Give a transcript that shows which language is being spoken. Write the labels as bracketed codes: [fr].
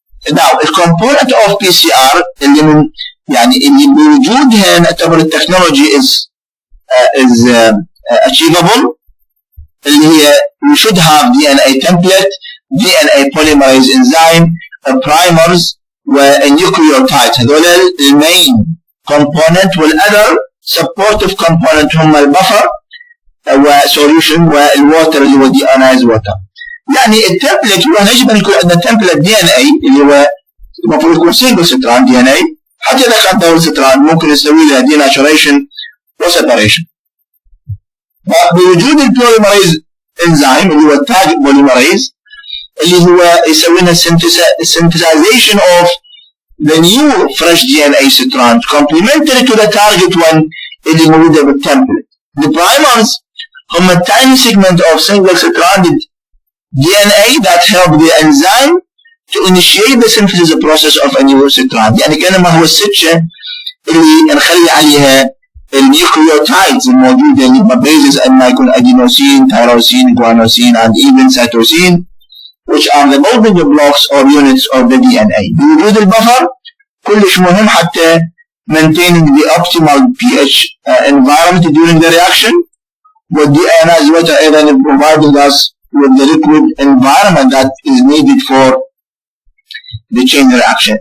[en] Now the component of PCR [ar] اللي من يعني اللي بوجودها نعتبر التكنولوجي [en] is achievable [ar] اللي هي [en] we should have DNA template, DNA polymerase enzyme, primers والnucleotides. [ar] هذول المين component، وال [en] other supportive component [ar] هم البفر وsolution والووتر اللي هو [en] deionized water. [ar] يعني التمبلت هو نجم يكون عندنا [en] template DNA [ar] اللي هو المفروض يكون [en] single strand DNA، [ar] حتى إذا كان [en] double strand [ar] ممكن نسوي له denaturation وseparation. بوجود البوليمريز انزيم اللي هو التاج بوليمريز اللي هو يسوي لنا [en] synthesization of the new fresh DNA strand complementary to the target one [ar] اللي موجودة بالتمبلت. [en] The primers [ar] هم [en] tiny segment of single stranded DNA that help the enzyme to initiate the synthesis process of a new strand. [ar] يعني كأنما هو السكشة اللي نخلي عليها النيوكليوتايدز الموجودة اللي ببيزز أن يكون أدينوسين، تيروسين، جوانوسين [en] and even cytosine which are the building blocks or units of the DNA. [ar] بوجود البفر كلش مهم حتى [en] maintaining the optimal pH environment during the reaction. والdeionized water [ar] أيضا [en] providing us with the liquid environment that is needed for the chain reaction.